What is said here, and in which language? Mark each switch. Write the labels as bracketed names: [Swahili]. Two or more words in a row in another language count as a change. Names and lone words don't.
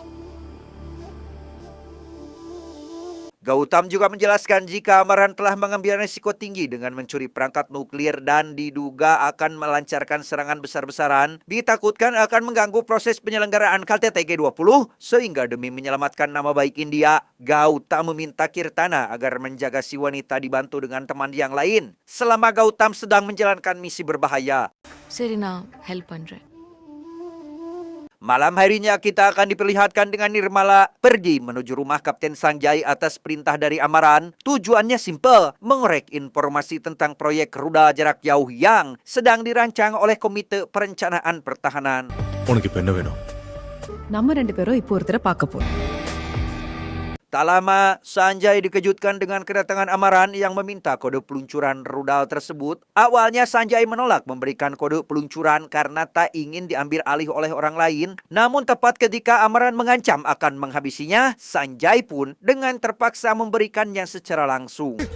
[Indonesian] Gautam juga menjelaskan jika Amaran telah mengambil risiko tinggi dengan mencuri perangkat nuklir dan diduga akan melancarkan serangan besar-besaran, ditakutkan akan mengganggu proses penyelenggaraan KTT G20, sehingga demi menyelamatkan nama baik India, Gautam meminta Kirtana agar menjaga si wanita dibantu dengan teman yang lain selama Gautam sedang menjalankan misi berbahaya. [Tamil] சரி நான் ஹெல்ப் பண்ணுறேன். [Indonesian] Malam harinya kita akan diperlihatkan dengan Nirmala pergi menuju rumah Kapten Sanjay atas perintah dari Amaran. Tujuannya simpel, mengorek informasi tentang proyek rudal jarak jauh yang sedang dirancang oleh Komite Perencanaan Pertahanan. [Tamil] உனக்கு இப்போ என்ன வேணும்? நம்ம ரெண்டு பேரும் இப்போ ஒருத்தரை பார்க்க போறோம். [Indonesian] Tak lama, Sanjay dikejutkan dengan kedatangan Amaran yang meminta kode peluncuran rudal tersebut. Awalnya Sanjay menolak memberikan kode peluncuran karena tak ingin diambil alih oleh orang lain. Namun tepat ketika Amaran mengancam akan menghabisinya, Sanjay pun dengan terpaksa memberikannya secara langsung.